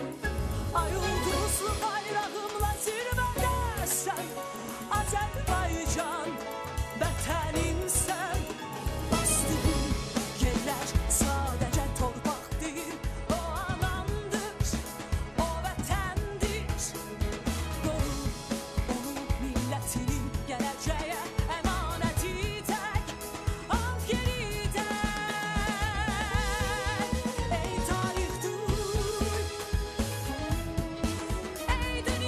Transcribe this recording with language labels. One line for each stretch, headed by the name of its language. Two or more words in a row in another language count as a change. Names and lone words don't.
Azerbaijani: Ay ulduzlu bayrağımla zirvede sen, Azerbaycan vətənim sen.
Turkish: Bastığım yerler sadece torpaq değil, o anamdır, o vətəndir.
Azerbaijani: Qoru onu millətinin gələcəyə əmanəti. Ey